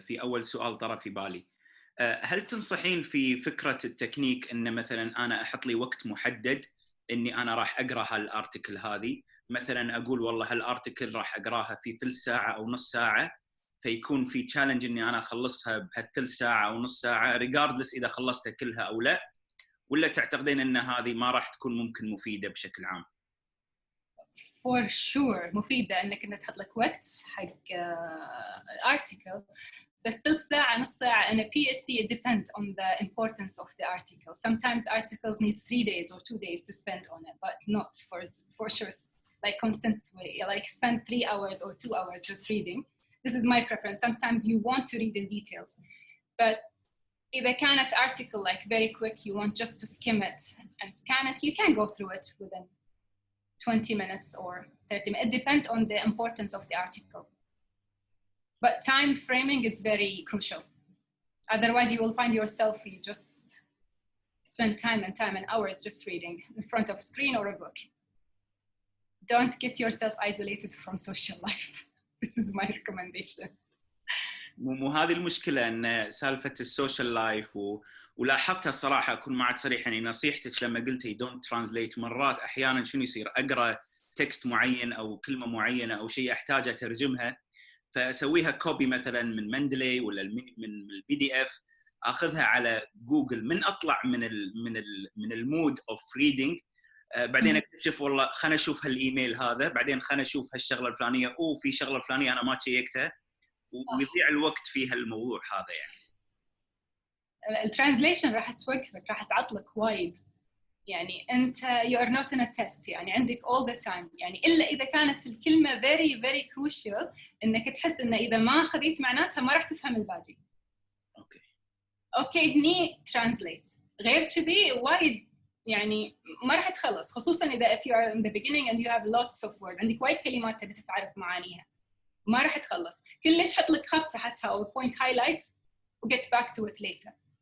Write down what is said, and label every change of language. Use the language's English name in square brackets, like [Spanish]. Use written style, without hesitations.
[Arabic] في أول سؤال طرى في بالي، هل تنصحين في فكرة التكنيك إن مثلاً أنا أحط لي وقت محدد إني أنا راح أقرأ هالأرتيكل هذه؟ مثلاً أقول والله هالأرتيكل راح أقرأها في ثلث ساعة أو نص ساعة، فيكون في تشالنج إني أنا أخلصها بهالثلث ساعة أو نص ساعة regardless إذا خلصتها كلها أو لا، ولا تعتقدين إن هذه ما راح تكون ممكن مفيدة بشكل عام؟ [English] For sure [Arabic] مفيدة إنك أنت تحط لك وقت حق [English] article، [Arabic] بس ثلث ساعة نص ساعة [English] in a PhD it depends on the importance of the article. Sometimes articles need 3 days or 2 days to spend on it, but not for sure like constant way, like spend 3 hours or 2 hours just reading. This is my preference. Sometimes you want to read in details, but [Arabic] إذا كانت [English] article like very quick, you want just to skim it and scan it, you can go through it within 20 minutes or 30 minutes. It depends on the importance of the article. But time framing is very crucial. Otherwise, you will find yourself, you just spend time and hours just reading in front of a screen or a book. Don't get yourself isolated from social life. This is my recommendation. [Arabic] مو هذه المشكلة، أن سالفة السوشيال لايف ولاحظتها الصراحة، أكون معك صريح، يعني نصيحتك لما قلتي [English] don't translate، [Arabic] مرات أحياناً شنو يصير، أقرأ تكست معين أو كلمة معينة أو شيء أحتاج أترجمها، فأسويها كوبي مثلاً من مندلي ولا من البي دي اف، أخذها على جوجل، من أطلع من المود أوف ريدينج، بعدين أكتشف والله خلنا أشوف هالإيميل هذا، بعدين خلنا أشوف هالشغلة الفلانية، في شغلة الفلانية أنا ما شيكتها، ويضيع الوقت في هالموضوع هذا يعني. الترانزليشن راح توقفك، راح تعطلك وايد. يعني أنت [English] you are not in a test، [Arabic] يعني عندك [English] all the time، [Arabic] يعني إلا إذا كانت الكلمة [English] very very crucial [Arabic] إنك تحس إن إذا ما خذيت معناتها ما راح تفهم الباقي. أوكي هني translate. غير كذي وايد يعني ما راح تخلص، خصوصا اذا [English] if you are in the beginning and you have lots of words، [Arabic] عندك وايد كلمات تبي تعرف معانيها، ما راح تخلص. كلش حط لك خط تحتها او [English] point highlights [Arabic] و [English] get back to it later.